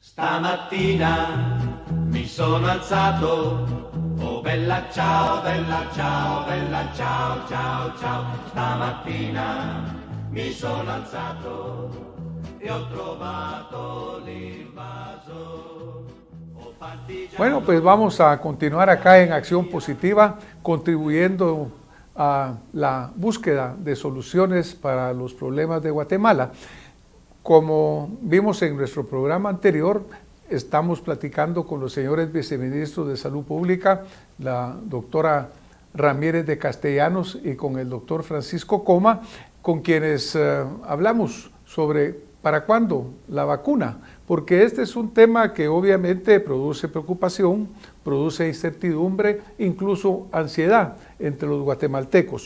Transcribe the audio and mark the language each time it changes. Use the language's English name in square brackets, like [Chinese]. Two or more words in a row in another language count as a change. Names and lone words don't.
[Italian] Stamattina mi sono alzato, oh bella ciao, bella ciao, bella ciao, ciao, ciao. Stamattina mi sono alzato e ho trovato l'invaso. [Spanish] Bueno, pues vamos a continuar acá en Acción Positiva, contribuyendo a la búsqueda de soluciones para los problemas de Guatemala. Como vimos en nuestro programa anterior, estamos platicando con los señores viceministros de Salud Pública, la doctora Ramírez de Castellanos y con el doctor Francisco Coma, con quienes hablamos sobre para cuándo la vacuna, porque este es un tema que obviamente produce preocupación, produce incertidumbre, incluso ansiedad entre los guatemaltecos.